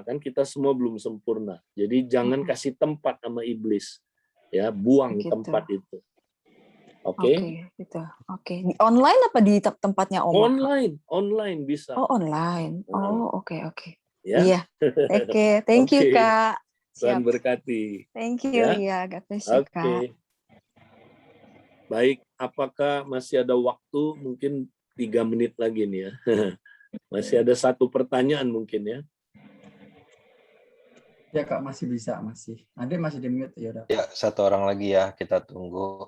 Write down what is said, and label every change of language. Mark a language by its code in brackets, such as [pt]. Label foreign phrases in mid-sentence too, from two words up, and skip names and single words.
[id] Kan kita semua belum sempurna. Jadi jangan kasih tempat sama iblis. Ya, buang tempat itu. Oke. Gitu. Di online apa di tempatnya Oma? Online bisa. Oh, online. Oke. Ya. Iya. Oke, [en] thank you, [id] Kak. Tuhan berkati. [en] Thank you, ya. God bless you, [id] Kak. Baik, apakah masih ada waktu? Mungkin 3 menit lagi nih ya. Masih ada 1 pertanyaan mungkin ya. Ya, Kak, masih bisa, masih. Ade masih di mute ya udah. Ya, 1 orang lagi ya, kita tunggu.